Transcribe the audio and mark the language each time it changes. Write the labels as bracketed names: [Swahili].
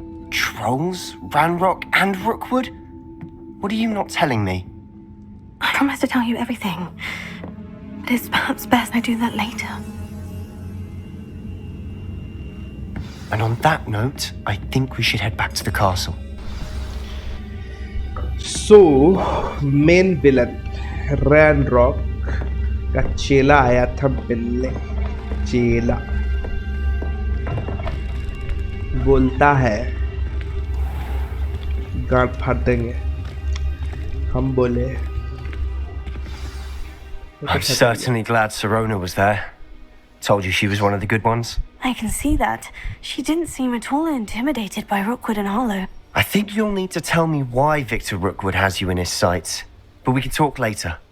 [English] Trolls? Ranrock and Rookwood? What are you not telling me? I promise to tell you everything. But it's perhaps best I do that later. And on that note, I think we should head back to the castle. [Hindi] So, main villain Ranrock का चेला आया था मिलने. चेला बोलता है गांठ फाड़ देंगे. हम बोले [English] I'm certainly glad Sirona was there. Told you she was one of the good ones. I can see that. She didn't seem at all intimidated by Rookwood and Harlow. I think you'll need to tell me why Victor Rookwood has you in his sights. But we can talk later.